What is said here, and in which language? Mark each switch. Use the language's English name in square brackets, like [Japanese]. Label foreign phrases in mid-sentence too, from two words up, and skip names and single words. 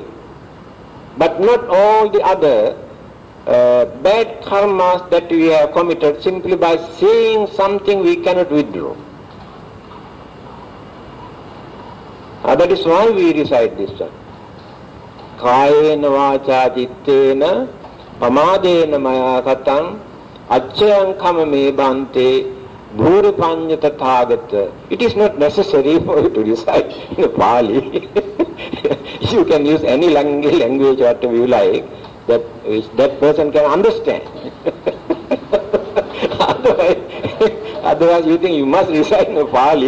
[English] But not all the other bad karmas that we have committed simply by saying something we cannot withdraw. That is why we recite this one. [Pali] Kayena vacha cittena pamadena maya katang acchayam kama me bhante bhuripanya tathagata. [English] It is not necessary for you to recite in Pali. You can use any language whatever you like, that which that person can understand. Otherwise you think you must recite in Pali.